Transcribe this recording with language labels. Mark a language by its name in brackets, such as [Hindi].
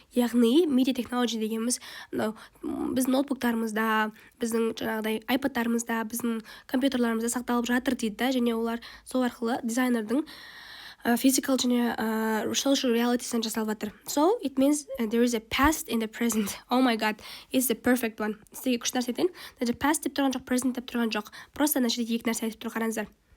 [Kazakh] Яғни media technology дегеніміз біздің ноутбуктарымызда, біздің жаңағыдай айпадтарымызда, біздің компьютерларымызда сақталып жатыр дейді да, және олар сол арқылы дизайнердің physical және social realities-ын жасалып жатыр. [English] So it means there is a past in the present. Oh my god, it's the perfect one. [Kazakh] Сізге күшті нәрсе айтайын. Даже past деп тұрған жоқ, present деп тұрған жоқ. Просто ана жерде екі нәрсе айтып тұр, қараңыздар.